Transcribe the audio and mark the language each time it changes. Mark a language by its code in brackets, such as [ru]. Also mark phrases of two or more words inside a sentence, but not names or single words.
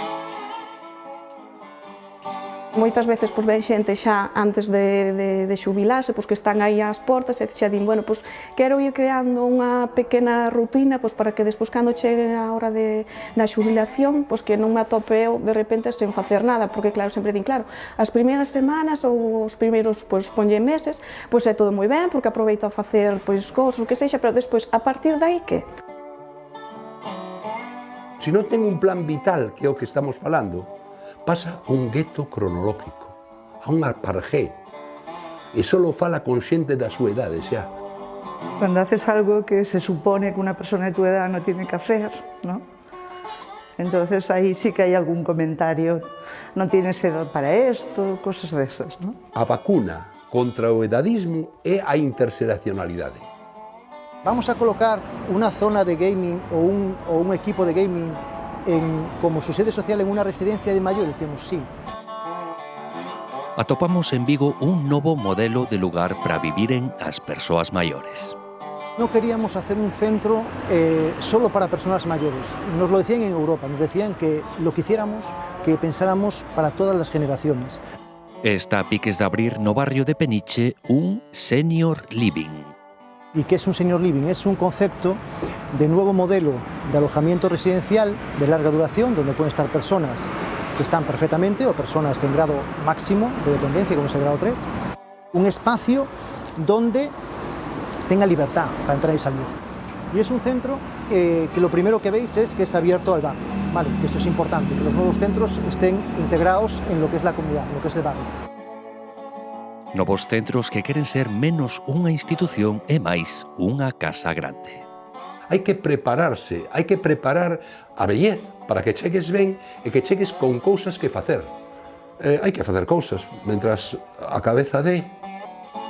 [gl] Moitas veces ven xente xa antes de xubilarse, que están aí ás portas e xa din, bueno, quero ir creando unha pequena rutina para que despois cando chegue a hora da xubilación, que non me atope eu de repente sen facer nada, porque claro, sempre din, claro, as primeiras semanas ou os primeiros ponlle meses, é todo moi ben, porque aproveito a facer cousas, o que sexa, pero despois, a partir dai, que? Se non ten un plan vital, que é o que estamos falando, pasa un gueto cronológico, a un apartheid, e só fala con xente da súa idade xa. [es] Cuando haces algo que se supone que una persona de tu edad no tiene que hacer, ¿no? Entonces ahí sí que hay algún comentario, no tienes edad para esto, cosas de esas, ¿no? [gl] A vacuna contra o edadismo é a interseracionalidade. [es] ¿Vamos a colocar una zona de gaming o un equipo de gaming como su sede social en una residencia de mayores? Decimos sí. [gl] Atopamos en Vigo un novo modelo de lugar para vivir en as persoas maiores. [es] No queríamos hacer un centro solo para personas mayores. Nos lo decían en Europa, nos decían que lo que hiciéramos, que pensáramos para todas las generaciones. [gl] Está a piques de abrir no barrio de Peniche un [en] senior living. [es] ¿Y qué es un [en] senior living? [es] Es un concepto de nuevo modelo de alojamiento residencial de larga duración, donde pueden estar personas que están perfectamente o personas en grado máximo de dependencia, como es el grado 3. Un espacio donde tenga libertad para entrar y salir. Y es un centro que lo primero que veis es que es abierto al barrio. Vale, que esto es importante, que los nuevos centros estén integrados en lo que es la comunidad, en lo que es el barrio. [gl] Novos centros que queren ser menos unha institución e máis unha casa grande. Hai que prepararse, hai que preparar a vellez para que chegues ben e que chegues con cousas que facer. Hai que facer cousas, mentras a cabeza de...